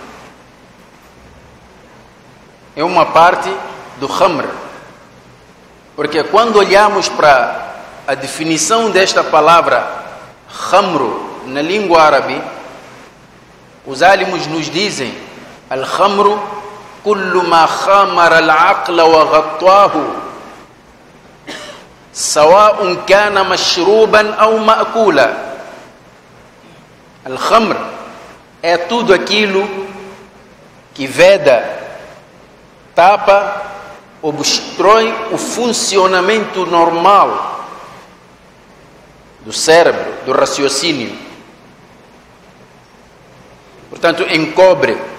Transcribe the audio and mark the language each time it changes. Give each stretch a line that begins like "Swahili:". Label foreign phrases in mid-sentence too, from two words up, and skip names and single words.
Portuguese: É uma parte do khamr. Porque quando olhamos para a definição desta palavra khamru na língua árabe, os alimos nos dizem:
Arabic: الخمر كل ما خامر العقل وغطاه سواء كان مشروبا أو مأكولا.
Portuguese: Al-khamr é tudo aquilo que veda, tapa, obstrui o funcionamento normal do cérebro, do raciocínio. Portanto, encobre.